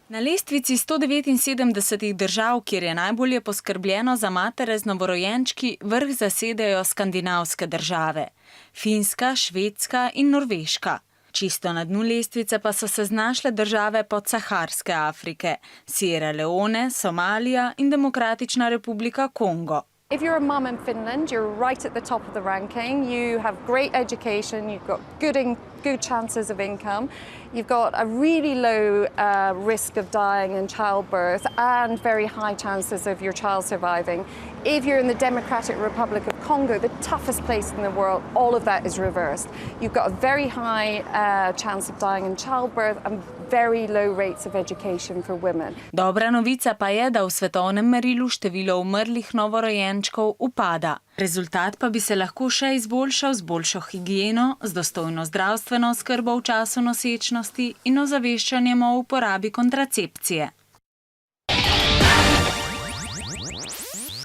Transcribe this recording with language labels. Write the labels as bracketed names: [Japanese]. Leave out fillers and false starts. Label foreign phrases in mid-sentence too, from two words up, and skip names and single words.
[Slovenian] Na lestvici 179 držav, kjer je najbolje poskrbljeno za matere z novorojenčki, vrh zasedajo skandinavske države – Finska, Švedska in Norveška. Čisto na dnu lestvice pa so se znašle države podsaharske Afrike – Sierra Leone, Somalija in Demokratična republika Kongo. [English] If you're a mum in Finland, you're right at the top of the ranking. You have great education, you've got good chances of income, you've got a really low risk of dying in childbirth and very high chances of your child surviving. If you're in the Democratic Republic of Congo, the toughest place in the world, all of that is reversed. You've got a very high chance of dying in childbirth and very low rates of education for women. [Slovenian] Dobra novica pa je, da v svetovnem merilu število umrlih novorojenčkov upada. Rezultat pa bi se lahko še izboljšal z boljšo higieno, z dostojno zdravstveno oskrbo v času nosečnosti in ozaveščanjem o uporabi kontracepcije.